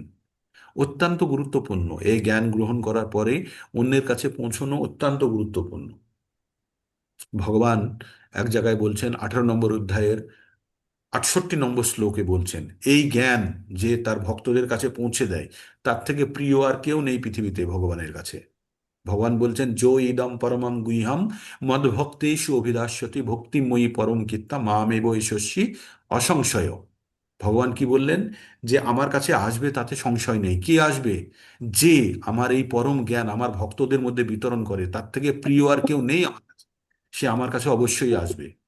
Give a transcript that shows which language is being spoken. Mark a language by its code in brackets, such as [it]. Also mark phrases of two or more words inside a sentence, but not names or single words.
[bn] অত্যন্ত গুরুত্বপূর্ণ, এই জ্ঞান গ্রহণ করার পরে অন্যের কাছে পৌঁছানো অত্যন্ত গুরুত্বপূর্ণ। ভগবান এক জায়গায় বলছেন, 18 নম্বর অধ্যায়ের 68 নম্বর শ্লোকে বলছেন, এই জ্ঞান যে তার ভক্তদের কাছে পৌঁছে দেয়, তার থেকে প্রিয় আর কেউ নেই পৃথিবীতে ভগবানের কাছে। ভগবান বলছেন, [sa] যো ইদম পরমম গুহ্যম মদ ভক্তেষু অভিধাস্যতি ভক্তিময়ী পরম কীর্তা মামেব ঈশস্যি অসংশয়। [bn] ভগবান কি বললেন? যে আমার কাছে আসবে তাতে সংশয় নেই। কে আসবে? যে আমার এই পরম জ্ঞান আমার ভক্তদের মধ্যে বিতরণ করে, তার থেকে প্রিয় আর কেউ নেই আমার কাছে, সে আমার কাছে অবশ্যই আসবে।